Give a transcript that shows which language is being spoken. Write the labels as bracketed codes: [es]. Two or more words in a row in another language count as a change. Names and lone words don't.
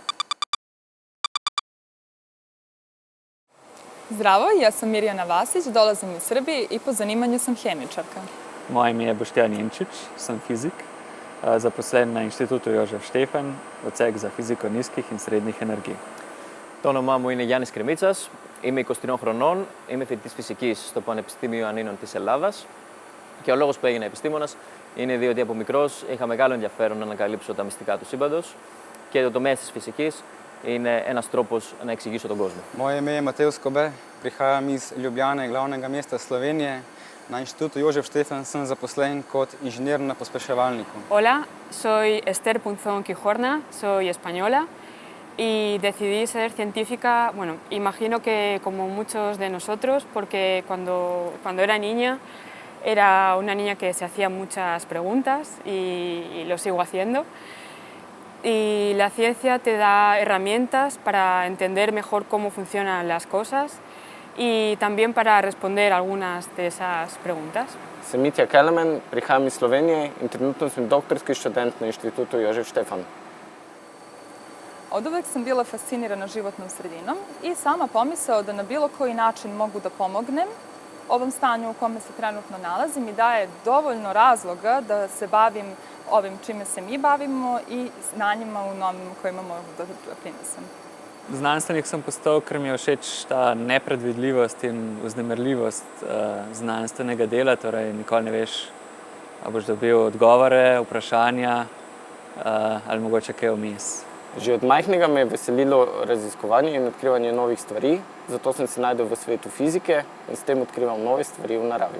[sr] Zdravo, ja sam Mirjana Vasić, dolazim iz Srbije i po zanimanju sam hemičarka. [sl] Moje ime je Boštjan Jenčič, sem fizik, zaposlen na Inštitutu Jožef Štefan, odsek za fiziko nizkih in srednjih energij. [el] Το όνομά μου είναι Γιάννης Κρεμίτσας, είμαι 23 χρονών, είμαι φοιτητής φυσικής στο Πανεπιστήμιο Ανίνων της Ελλάδας και ο λόγος που έγινα επιστήμονας είναι διότι από μικρός είχα μεγάλο ενδιαφέρον να ανακαλύψω τα μυστικά του σύμπαντος και το τομέα της φυσικής είναι ένας τρόπος να εξηγήσω τον κόσμο. [sl] Moje ime je Matej Skobe, prihajam iz Ljubljane, glavnega mesta Slovenije. Na Inštitutu Jožef Štefan sem zaposlen kot inženir na pospeševalniku. [es] Hola, soy Esther Punzón Quijorna, soy española. Y decidí ser científica, bueno, imagino que como muchos de nosotros, porque cuando era niña, era una niña que se hacía muchas preguntas y lo sigo haciendo. Y la ciencia te da herramientas para entender mejor cómo funcionan las cosas y también para responder algunas de esas preguntas. [sl] Sem Mitja Kelemen, prihajam iz Slovenije in trenutno sem doktorski študent na Inštitutu Jožef Štefan. [sr] Od uvek sam bila fascinirana životnom sredinom i sama pomisao da na bilo koji način mogu da pomognem ovom stanju u kome se trenutno nalazim i daje dovoljno razloga da se bavim ovim čime se mi bavimo i znanjima u novim kojima mogu da prinesem. [sl] Znanstvenik sem postal, ker mi je všeč ta nepredvidljivost in vznemirljivost znanstvenega dela, torej nikoli ne veš, ali boš dobil odgovore, vprašanja ali mogoče kaj vmes. Že od majhnega me je veselilo raziskovanje in odkrivanje novih stvari, zato sem se našel v svetu fizike in s tem odkrival nove stvari v naravi.